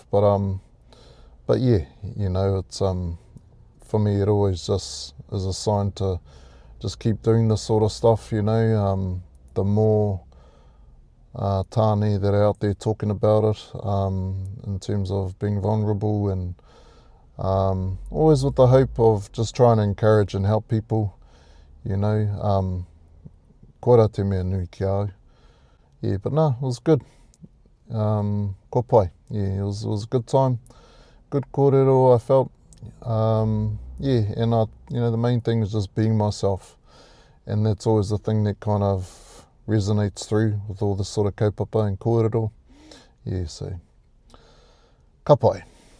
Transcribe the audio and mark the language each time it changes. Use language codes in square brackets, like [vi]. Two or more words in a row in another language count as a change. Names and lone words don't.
[en] But yeah, you know, it's for me, it always just is a sign to just keep doing this sort of stuff, you know. The more tāne that are out there talking about it, in terms of being vulnerable, and always with the hope of just trying to encourage and help people, you know. [mi] Koira te mea nui ki au. [en] Yeah, but no, it was good. [mi] Ko pai. [en] Yeah, it was a good time. Good kōrero, I felt. Yeah, and you know, the main thing is just being myself. And that's always the thing that kind of resonates through with all this sort of kaupapa and kōrero. Yeah, so [mi] ka pai.